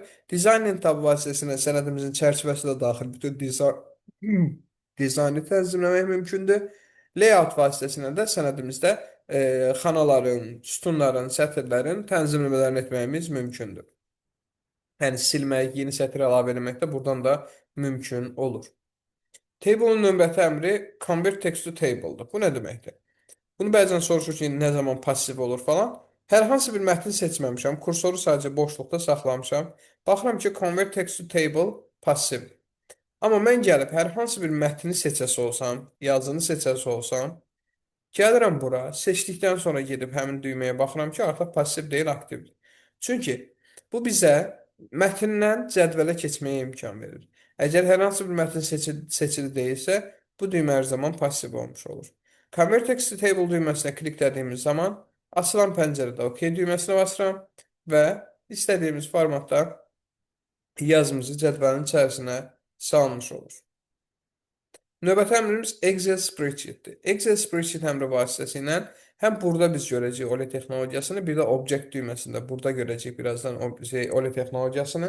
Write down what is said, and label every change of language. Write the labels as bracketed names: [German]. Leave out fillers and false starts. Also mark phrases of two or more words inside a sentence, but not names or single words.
[Azerbaijani] Dizayn lent tabı vasitəsilə sənədimizin çərçivəsi də daxil bütün dizaynı tənzimləmək mümkündür. Layout vasitəsilə də sənədimizdə xanaların, sütunların, sətirlərin tənzimləmələrini etməyimiz mümkündür. Yəni silmək, yeni sətr əlavə etmək də buradan da mümkün olur. Table'ın növbəti əmri [English] convert text to table'dır. [Azerbaijani] Bu nə deməkdir? Bunu bəzən soruşur ki, nə zaman passiv olur falan. Hər hansı bir mətn seçməmişəm. Kursoru sadəcə boşluqda saxlamışam. Baxıram ki, [English] convert text to table passiv. [Azerbaijani] Amma mən gəlib hər hansı bir mətni seçəsi olsam, yazını seçəsi olsam, gəlirəm bura, seçdikdən sonra gedib həmin düyməyə baxıram ki, artıq passiv deyil, aktivdir. Çünki bu bizə mətndən cədvələ keçməyə imkan verir. Əgər hər hansı bir mətn seçili deyilsə, bu düymə hər zaman passiv olmuş olur. [English] Convert text to table [Azerbaijani] düyməsinə kliklədiyimiz zaman açılan pəncərədə OK düyməsinə basıram və istədiyimiz formatda yazımızı cədvəlin içərisinə salmış olur. Növbəti əmrimiz [English] Excel spreadsheet-dir. Excel spreadsheet [Azerbaijani] əmri vasitəsilə həm burada biz görəcəyik OLE texnologiyasını, bir də object düyməsində burada görəcəyik birazdan OLE texnologiyasını.